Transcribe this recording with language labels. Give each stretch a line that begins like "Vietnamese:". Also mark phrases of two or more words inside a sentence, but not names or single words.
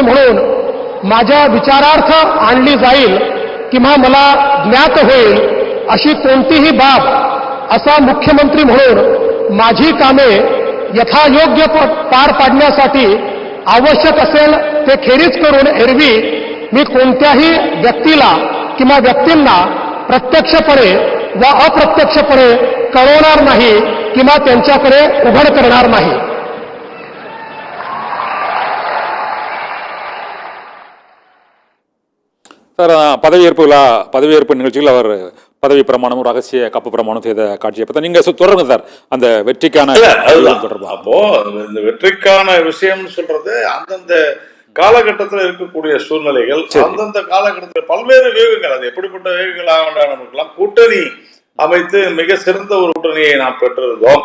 Marathi: म्हणून माझ्या विचारार्थ आणली जाईल किंवा मला ज्ञात होईल अशी कोणतीही बाब असा मुख्यमंत्री म्हणून माझी कामे यथायोग्य पार पाडण्यासाठी आवश्यक असेल ते खेरीज करून एरवी मी कोणत्याही व्यक्तीला किंवा व्यक्तींना प्रत्यक्षपणे व अप्रत्यक्षपणे कळवणार नाही किंवा त्यांच्याकडे उघड करणार नाही.
Tamil: சார், பதவியேற்பு நிகழ்ச்சியில் அவர் பதவி பிரமாணமும் ரகசிய காப்பு பிரமாணம் செய்த காட்சியை பற்றி நீங்க தொடருங்க சார். அந்த வெற்றிக்கான அப்போ இந்த வெற்றிக்கான விஷயம் சொல்றது அந்தந்த காலகட்டத்தில் இருக்கக்கூடிய சூழ்நிலைகள், அந்தந்த காலகட்டத்தில் பல்வேறு வேகங்கள், அது எப்படிப்பட்ட வேகங்களாக நமக்குலாம் கூட்டணி அமைத்து மிக சிறந்த ஒரு கூட்டணியை நாம் பெற்றிருந்தோம்.